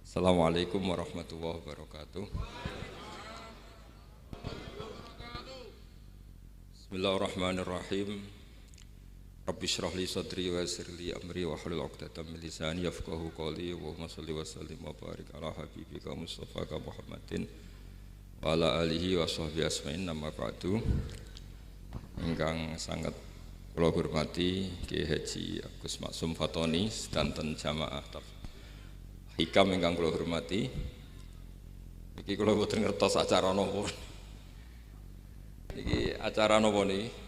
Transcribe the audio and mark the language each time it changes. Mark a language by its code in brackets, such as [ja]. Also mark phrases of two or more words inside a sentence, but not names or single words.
[ar] السلام عليكم ورحمة الله وبركاته. بسم الله الرحمن الرحيم. رب اشرح لي صدري ويسر لي أمري واحلل عقدة من لساني يفقهوا قولي. اللهم صل وسلم وبارك على حبيبك المصطفى محمد وعلى آله وصحبه أجمعين، أما بعد. [jv] Ingkang sangat kula hormati Kiai Haji Agus Maksum Fatoni sedanten jamaah Hikam ingkang kula hormati. Iki kula boten ngertos acara napa. Iki acara napa niki?